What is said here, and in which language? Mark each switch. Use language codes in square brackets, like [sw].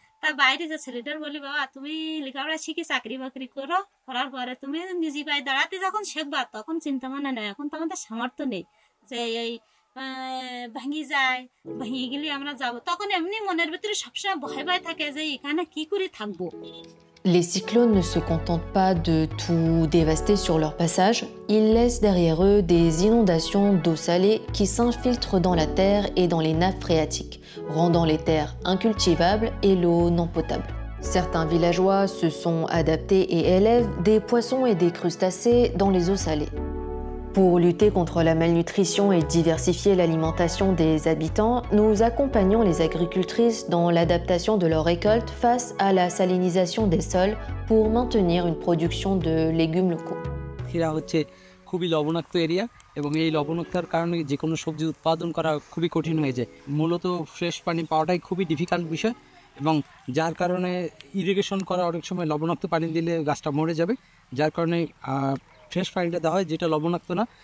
[bn] তা বাইরে যে ছেলেটার বলি, বাবা তুমি লেখাপড়া শিখে চাকরি বাকরি করো, করার পরে তুমি নিজে পায়ে দাঁড়াতে যখন শিখবা তখন চিন্তা ভাবনা নেই। এখন তো আমাদের সামর্থ্য নেই যে এই ভাঙি যায়, ভেঙে গেলে আমরা যাব, তখন এমনি মনের ভিতরে সবসময় ভয় ভয় থাকে যে এখানে কি করে থাকবো। [fr] Les cyclones ne se contentent pas de tout dévaster sur leur passage, ils laissent derrière eux des inondations d'eau salée qui s'infiltrent dans la terre et dans les nappes phréatiques, rendant les terres incultivables et l'eau non potable. Certains villageois se sont adaptés et élèvent des poissons et des crustacés dans les eaux salées. Pour lutter contre la malnutrition et diversifier l'alimentation des habitants, nous accompagnons les agricultrices dans l'adaptation de leurs récoltes face à la salinisation des sols pour maintenir une production de légumes locaux. [bn] এরা হচ্ছে খুবই লবণাক্ত area এবং এই লবণাক্তর কারণে যে কোনো সবজি উৎপাদন করা খুবই কঠিন হয়ে যায়। মূলত ফ্রেশ পানি পাওয়াটাই খুবই ডিফিকাল্ট বিষয় এবং যার কারণে ইরিগেশন করা অনেক সময় লবণাক্ত পানি দিলে গাছটা মরে যাবে, যার কারণে ফ্রেশ পানিটা দেওয়া হয় যেটা লবণাক্ত না।